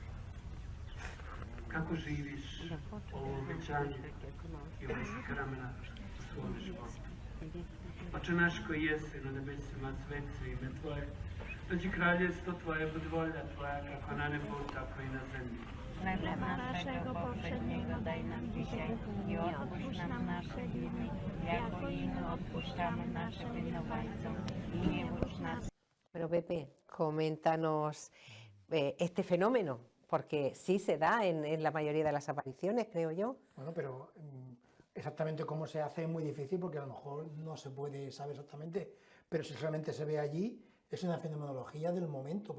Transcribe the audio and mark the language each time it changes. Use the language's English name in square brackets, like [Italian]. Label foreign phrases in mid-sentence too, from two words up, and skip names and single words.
[Croatian] Kako živiš ovo obećanje i ovaj sakrament u svom životu? Oče naš koji jesi na nebesima, svet se ime Tvoje, dođi kraljevstvo Tvoje, bud volja Tvoja, kako na nebu, tako i na zemlji. [Polish] Chleba naszego poprzedniego daj nam dzisiaj i odpuść nam nasze winy, jako i my odpuszczamy naszym winowajcom i nie wódź nas. [Spanish] Pero Pepe, coméntanos este fenómeno, porque sí se da en la mayoría de las apariciones, creo yo. Bueno, pero exactamente cómo se hace es muy difícil porque a lo mejor no se puede saber exactamente, pero si realmente se ve allí, es una fenomenología del momento.